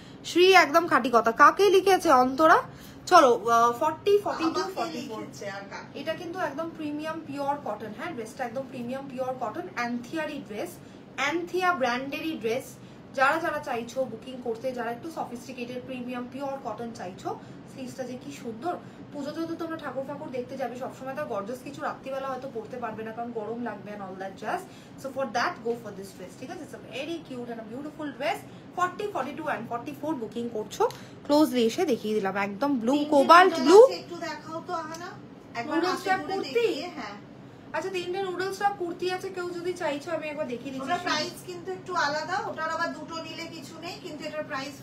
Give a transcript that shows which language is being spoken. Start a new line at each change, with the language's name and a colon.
Bangla: শ্রী একদম খাঁটি কথা, কাকে লিখেছে অন্তরা? চলো 40, 42, 44, এটা কিন্তু একদম প্রিমিয়াম পিওর কটন, হ্যাঁ ড্রেসটা একদম premium pure cotton, অ্যান্থিয়ারি dress, Anthea ব্র্যান্ডেরই dress. যারা যারা চাইছো বুকিং করতে, যারা একটু সফিস্টিকেটেড প্রিমিয়াম পিওর কটন চাইছো, স্লিভসটা যে কি সুন্দর। পুজোতে তো তোমরা ঠাকুর ফাকুর দেখতে যাবে, সবসময় তো গর্জাস কিছু রাত্রিবেলা হয়তো পড়তে পারবে না, কারণ গরম লাগবে
English: and all that jazz. So for that go for this dress,
Bangla: ঠিক আছে,
English: it's a very cute and a beautiful dress.
Bangla: 40, 42 and 44 booking করছো, ক্লোজলি এসে দেখিয়ে দিলাম, একদম ব্লু, কোবাল্ট ব্লু। একটু দেখাও তো আহানা, একবার নুডলস ট্যাপ কুর্তি। হ্যাঁ আচ্ছা তিনটে নুডলস ট্যাপ কুর্তি আছে, কেউ যদি চাইছো আমি একবার দেখিয়ে দিচ্ছি। ওটার প্রাইস কিন্তু একটু আলাদা, ওটার আবার দুটো নিলে কিছু নেই, কিন্তু এটার প্রাইস